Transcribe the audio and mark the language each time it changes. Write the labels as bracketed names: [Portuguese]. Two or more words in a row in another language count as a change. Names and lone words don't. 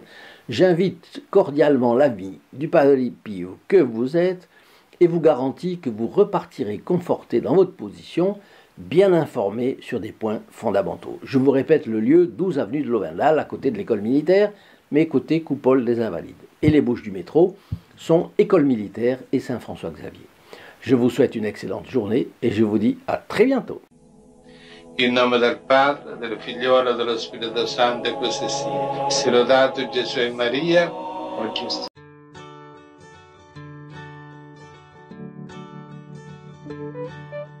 [French] J'invite cordialement l'ami du Padre Pio que vous êtes et vous garantis que vous repartirez conforté dans votre position, bien informé sur des points fondamentaux. Je vous répète le lieu, 12 avenue de Lovendal, à côté de l'école militaire, mais côté coupole des Invalides. Et les bouches du métro sont école militaire et Saint-François-Xavier. Je vous souhaite une excellente journée et je vous dis à très bientôt. [Italian] In nome del Padre, del Figliolo e dello Spirito Santo, e così sia. Sia lodato Gesù e Maria, oggi e sempre.